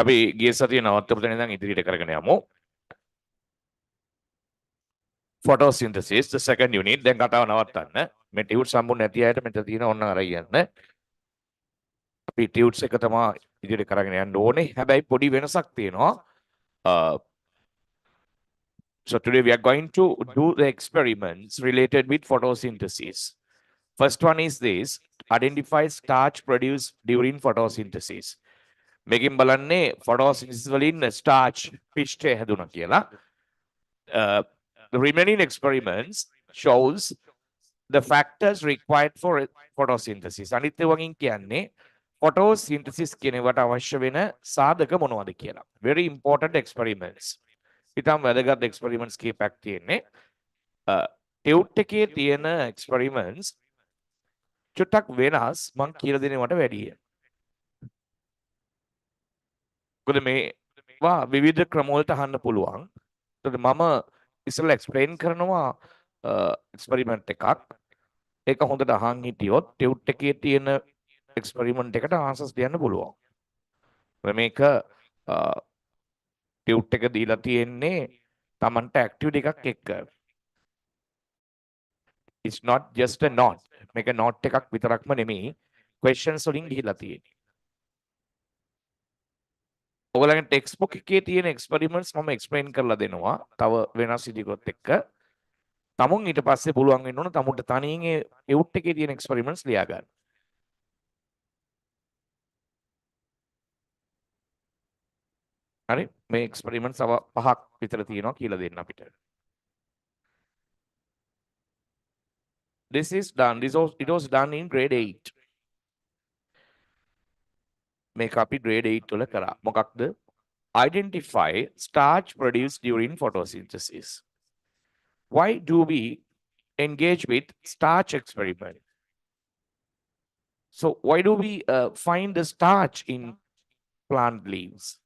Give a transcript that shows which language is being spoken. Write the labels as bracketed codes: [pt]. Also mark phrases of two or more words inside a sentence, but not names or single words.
[si] අපි ගිය සතියේ නවත්තපු තැන ඉඳන් ඉදිරියට කරගෙන යමු. [en] Photosynthesis, the second unit. [si] දැන් කතාව නවත්තන්න. මේ ටියුට් සම්මුණ නැති අයට මෙතන තියෙන ඕන්න අරයි යන්න. අපි ටියුට්ස් එක තමයි ඉදිරියට කරගෙන යන්න ඕනේ. හැබැයි පොඩි වෙනසක් තියෙනවා. [en] So today we are going to do the experiments related with photosynthesis. First one is this: identify starch produced during photosynthesis. [si] මේකෙන් බලන්නේ photosynthesis වලින් starch පිෂ්ඨය හැදුණා කියලා. [en] The remaining experiments shows the factors required for photosynthesis. [si] අනිත් වගින් කියන්නේ photosynthesis කියන එකට අවශ්‍ය වෙන සාධක මොනවද කියලා. [en] Very important experiments. [si] ඉතාම වැදගත් experiments කීපයක් තියෙන්නේ. ටියුට් එකේ තියෙන experiments චුට්ටක් වෙනස් මං කියලා දෙන්නේ මට වැඩිය. මොකද මේවා විවිධ ක්‍රම වලට අහන්න පුළුවන්. ඒතකොට මම ඉස්සෙල්ලා explain කරනවා experiment එකක්. ඒක හොඳට අහන් හිටියොත් ටියුට් එකේ තියෙන experiment එකට answers දෙන්න පුළුවන්. මේක ටියුට් එක දීලා තියෙන්නේ Tamanට activity එකක් එක්ක. [en] It's not just a note. [si] මේක note එකක් විතරක්ම නෙමෙයි questions වලින් ගිහිලා තියෙන්නේ. ඔයගලගේ ටෙක්ස්ට් බුක් එකේ තියෙන experiments මම explain කරලා දෙනවා. තව වෙනස් ඉදිකොත් එක්ක. තමුන් ඊට පස්සේ පුළුවන් වෙන්න ඕන තමුන්ට තනියෙන් ඒ ටියුට් එකේ තියෙන experiments ලියා ගන්න. හරි? මේ experiments තව පහක් විතර තියෙනවා කියලා දෙන්න අපිට. [en] This is done. It was done in grade 8. [si] මේක අපි grade 8 වල කරා. මොකක්ද? [en] Identify starch produced during photosynthesis. Why do we engage with starch experiment? So why do we find the starch in plant leaves?